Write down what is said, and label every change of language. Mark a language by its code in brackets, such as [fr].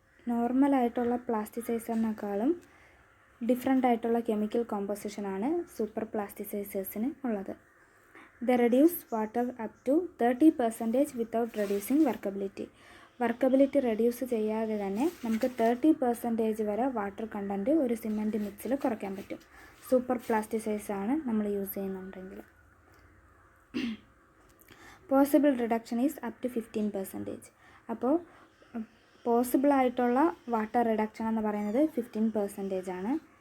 [ml] Normal ആയിട്ടുള്ള പ്ലാസ്റ്റിസൈസറിനേക്കാളും different ആയിട്ടുള്ള chemical കോമ്പോസിഷനാണ് super പ്ലാസ്റ്റിസൈസേഴ്സിന് ഉള്ളത്. [en] They reduce water up to 30% without reducing workability. [ml] Workability reduce ചെയ്യാതെ തന്നെ നമുക്ക് 30% വരെ വാട്ടർ കണ്ടൻറ്റ് ഒരു സിമെൻറ്റ് മിക്സിൽ കുറയ്ക്കാൻ പറ്റും സൂപ്പർ പ്ലാസ്റ്റിസൈസാണ് നമ്മൾ യൂസ് ചെയ്യുന്നുണ്ടെങ്കിൽ. [en] Possible reduction is up to 15%. [ml] അപ്പോൾ പോസിബിളായിട്ടുള്ള വാട്ടർ റിഡക്ഷൻ എന്ന് പറയുന്നത് 15% ആണ്.